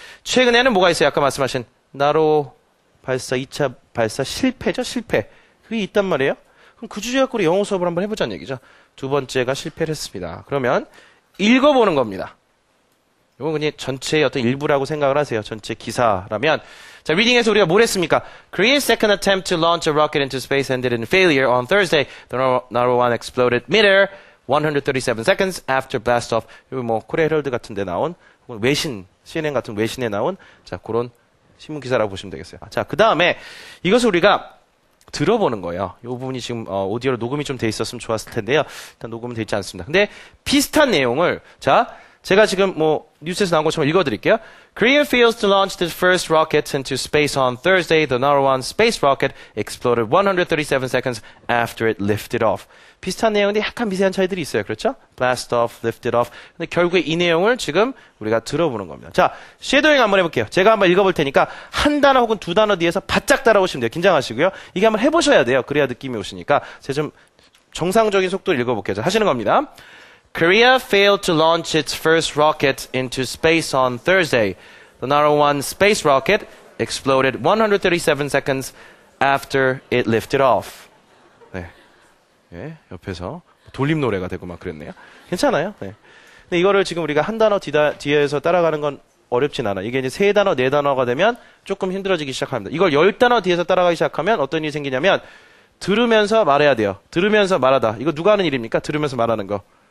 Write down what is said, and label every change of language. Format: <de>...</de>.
<ko>최근에는 뭐가 있어요? 아까 말씀하신 나로 발사 2차 발사 실패죠? 실패. 그게 있단 말이에요. 그럼 그 주제 갖고 우리 영어 수업을 한번 해보자는 얘기죠. 두 번째가 실패를 했습니다. 그러면 읽어보는 겁니다. 이건 그냥 전체의 어떤 일부라고 생각을 하세요. 전체 기사라면. 자, 리딩에서 우리가 뭘 했습니까?</ko> <en>Korea's second attempt to launch a rocket into space ended in failure on Thursday. The Naro 1 exploded mid-air 137 seconds after blast-off.</en> <ko>여기 뭐 코리아 헤럴드 같은 데 나온 외신, CNN 같은 외신에 나온 자, 그런 신문 기사라고 보시면 되겠어요. 자, 그 다음에 이것을 우리가 들어보는 거예요. 이 부분이 지금 오디오로 녹음이 좀 돼 있었으면 좋았을 텐데요. 일단 녹음은 돼 있지 않습니다. 근데 비슷한 내용을 자, 제가 지금 뭐 뉴스에서 나온 것처럼 읽어드릴게요.</ko> <en>Korea fails to launch the first rocket into space on Thursday. The Naro 1 space rocket exploded 137 seconds after it lifted off.</en> <ko>비슷한 내용인데 약간 미세한 차이들이 있어요. 그렇죠?</ko> <en>Blast off, lifted off.</en> <ko>근데 결국에 이 내용을 지금 우리가 들어보는 겁니다. 자, 쉐도잉 한번 해볼게요. 제가 한번 읽어볼 테니까 한 단어 혹은 두 단어 뒤에서 바짝 따라오시면 돼요. 긴장하시고요. 이게 한번 해보셔야 돼요. 그래야 느낌이 오시니까. 제가 좀 정상적인 속도로 읽어볼게요. 자, 하시는 겁니다.</ko> <en>Korea failed to launch its first rocket into space on Thursday. The Naro 1 space rocket exploded 137 seconds after it lifted off.</en> <ko>네. 네, 옆에서 돌림 노래가 되고 막 그랬네요. 괜찮아요. 네. 근데 이거를 지금 우리가 한 단어 뒤에서 따라가는 건 어렵진 않아. 이게 이제 세 단어, 네 단어가 되면 조금 힘들어지기 시작합니다. 이걸 10단어 뒤에서 따라가기 시작하면 어떤 일이 생기냐면 들으면서 말해야 돼요. 들으면서 말하다. 이거 누가 하는 일입니까? 들으면서 말하는 거.</ko>